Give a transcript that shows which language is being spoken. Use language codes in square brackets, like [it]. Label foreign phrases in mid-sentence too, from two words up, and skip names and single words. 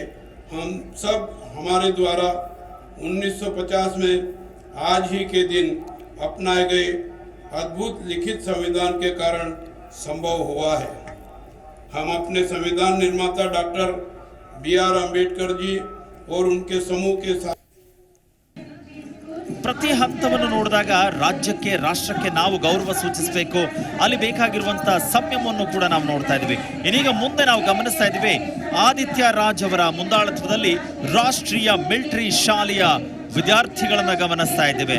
[hi] हम सब हमारे द्वारा 1950 में आज ही के दिन अपनाए गए अद्भुत लिखित संविधान के कारण संभव हुआ है। हम अपने संविधान निर्माता डॉक्टर BR अम्बेडकर जी और उनके समूह के साथ [kn] ಪ್ರತಿ ಹಂತವನ್ನು ನೋಡಿದಾಗ ರಾಜ್ಯಕ್ಕೆ ರಾಷ್ಟ್ರಕ್ಕೆ ನಾವು ಗೌರವ ಸೂಚಿಸಬೇಕು, ಅಲ್ಲಿ ಬೇಕಾಗಿರುವಂತಹ ಸಂಯಮವನ್ನು ಕೂಡ ನಾವು ನೋಡ್ತಾ ಇದ್ದೀವಿ. ಇನ್ನೀಗ ಮುಂದೆ ನಾವು ಗಮನಿಸ್ತಾ ಇದ್ದೀವಿ ಆದಿತ್ಯ ರಾಜ್ ಅವರ ಮುಂದಾಳತ್ವದಲ್ಲಿ ರಾಷ್ಟ್ರೀಯ ಮಿಲಿಟರಿ ಶಾಲೆಯ ವಿದ್ಯಾರ್ಥಿಗಳನ್ನ ಗಮನಿಸ್ತಾ ಇದ್ದೇವೆ.